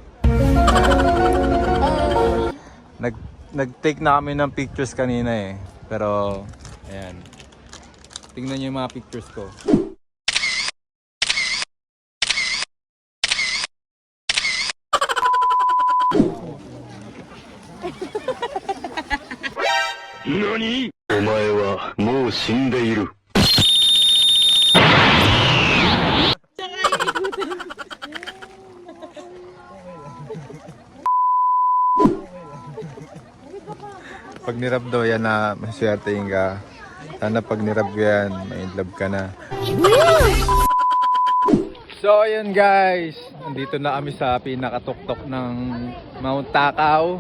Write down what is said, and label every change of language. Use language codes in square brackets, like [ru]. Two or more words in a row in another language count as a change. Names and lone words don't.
[tl] Nag-take na kami ng pictures kanina eh. Pero ayan. Tingnan niyo yung mga pictures ko. [ja] NANI? お前はもう死んでいる。 [tl] Pag nirab daw yan na maswertein ka. Sana pag nirab ko yan, may in love ka na. So ayun guys, nandito na kami sa pinakatuktok ng Mount Takaw.